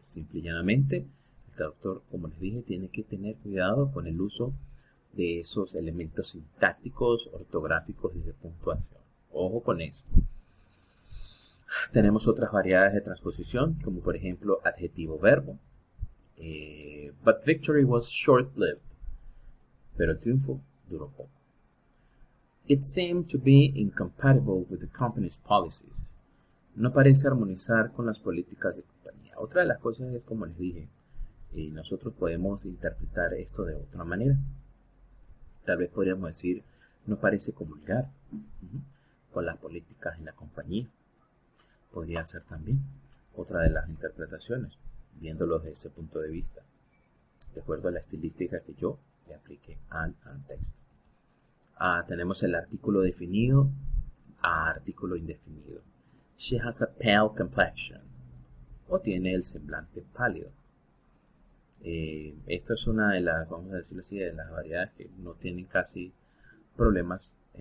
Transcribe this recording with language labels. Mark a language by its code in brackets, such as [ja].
[es] Simple y llanamente, el traductor, como les dije, tiene que tener cuidado con el uso de esos elementos sintácticos, ortográficos y de puntuación. Ojo con eso. Tenemos otras variedades de transposición, como por ejemplo adjetivo-verbo. [en] But victory was short-lived. [es] Pero el triunfo duró poco. [en] It seemed to be incompatible with the company's policies. [es] No parece armonizar con las políticas de compañía. Otra de las cosas es, como les dije, nosotros podemos interpretar esto de otra manera. Tal vez podríamos decir, no parece comulgar con las políticas en la compañía. Podría ser también otra de las interpretaciones, viéndolo desde ese punto de vista, de acuerdo a la estilística que yo le apliqué al texto. Tenemos el artículo definido a artículo indefinido. [en] She has a pale complexion. [es] O tiene el semblante pálido. Esta es una de las, vamos a decirlo así, de las variedades que no tienen casi problemas.